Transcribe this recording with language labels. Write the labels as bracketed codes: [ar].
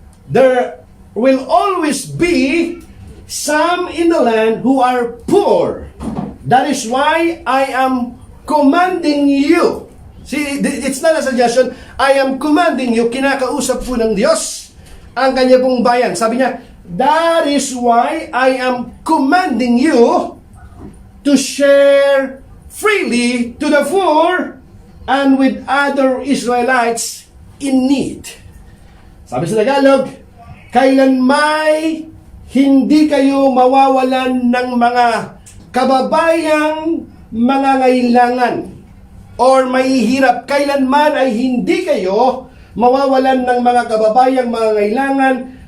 [en] There will always be some in the land who are poor. That is why I am commanding you. See, it's not a suggestion. I am commanding you. [tl] Kinakausap po ng Diyos ang kanya pong bayan. Sabi niya, [en] that is why I am commanding you to share freely to the poor and with other Israelites in need. [tl] Sabi sa Tagalog, kailanmay hindi kayo mawawalan ng mga kababayang mangangailangan or mahihirap. Kailanman ay hindi kayo mawawalan ng mga kababayang mangangailangan.